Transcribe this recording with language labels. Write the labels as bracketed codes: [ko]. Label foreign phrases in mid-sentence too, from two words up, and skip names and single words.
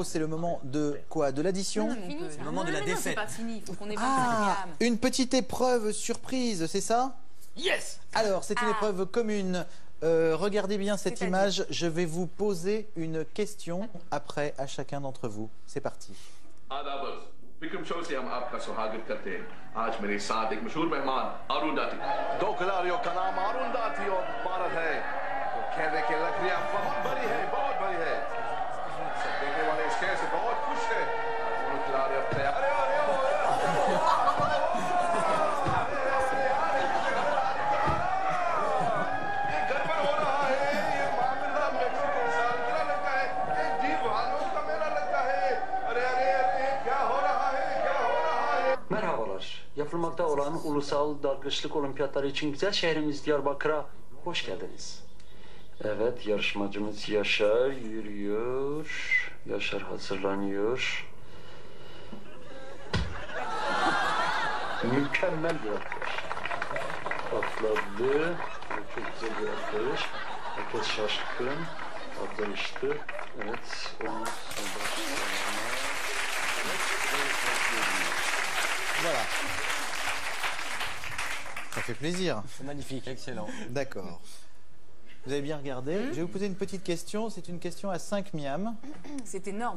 [fr] C'est le moment de quoi? De l'addition? C'est le moment de la C'est défaite. pas fini, il faut qu'on ait 25 Ah, grammes. une petite épreuve surprise, c'est ça? Yes. Alors, c'est une épreuve commune. Regardez bien cette image. Je vais vous poser une question après à chacun d'entre vous. C'est parti. [hi] आदाब विक्रम शो से हम आपका स्वागत करते हैं आज मेरे साथ एक मशहूर मेहमान अरुण दाती दो खिलाड़ियों का नाम अरुण दाती और भारत है तो खेलने की लकड़ियां बहुत बड़ी है सब देखने वाले इस खेल से बहुत खुश है दोनों खिलाड़ी अब तैयार ये गड़बड़ हो रहा है ये मामला मेक्सिको सालगिरह लगता है ये दीवानों का मेला लगता है अरे क्या हो रहा है [tr] Merhabalar. Yapılmakta olan ulusal dalgıçlık olimpiyatları için güzel şehrimiz Diyarbakır'a hoş geldiniz. Evet, yarışmacımız Yaşar yürüyor. Yaşar hazırlanıyor. Mükemmel bir atlayış. Atladı. Çok güzel bir atlayış. Herkes şaşkın. Atlayıştı. Evet, onu [fr] Voilà. Ça fait plaisir. C'est magnifique. Excellent. D'accord. Vous avez bien regardé. Je vais vous poser une petite question. C'est une question à 5 miams. C'est énorme.